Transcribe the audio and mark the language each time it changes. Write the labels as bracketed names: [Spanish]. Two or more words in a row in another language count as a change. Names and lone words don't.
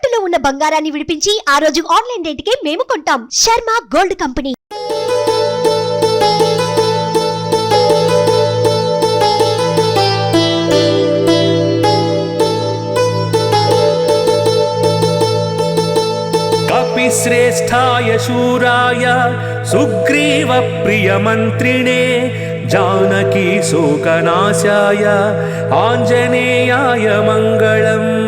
[Telugu] ఉన్న బంగారాన్ని విడిపించి ఆ రోజు ఆన్లైన్ రేటుకే మేము కొంటాం. శర్మ గోల్డ్ కంపెనీ. [Sanskrit] श्रेष्ठाय शूराय सुग्रीव प्रिय मंत्रिणे जानकी शोकनाशाय आंजनेयाय मंगलम्।